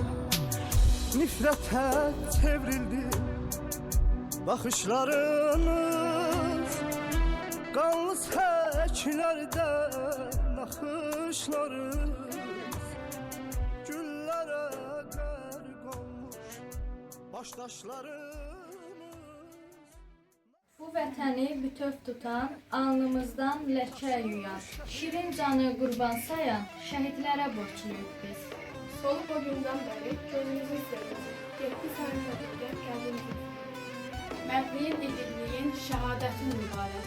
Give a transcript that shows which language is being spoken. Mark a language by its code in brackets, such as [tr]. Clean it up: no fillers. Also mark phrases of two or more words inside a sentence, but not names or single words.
[tr] Nifrete çevrildi bakışlarınız, kanlı seklerden akışlarınız, güllere gark olmuş baştaşlarınız. [az] Bu vətəni bütöv tutan, alnımızdan ləkə yuyan, şirin canı qurban sayan şəhidlərə borçluyuq biz. Solub o gündən bəri gözümüzün sevgisi, getdi sənin sözündə kəndimizin. Mərdliyin, igidliyin, şəhadətin mübarək.